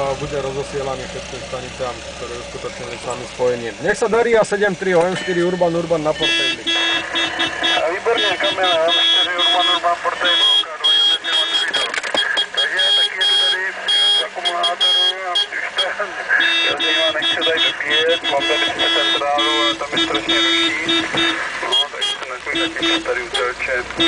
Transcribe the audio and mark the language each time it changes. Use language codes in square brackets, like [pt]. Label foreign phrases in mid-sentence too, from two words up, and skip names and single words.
[sk] bude rozosielaný všetkým staniciam, ktoré uskutočnili s nami spojenie. Nech sa darí a 7.3 OM4 Urban na Portable. [cs] Výborně, Kamile, OM4 Urban Portable, K2 takže taky jedu tady z akumulátoru a už to zajímá, nechci tady dobíjet, mám tady centrálu, ale tam je strašně ruší, no, takže jsem takový zatím tady utelče,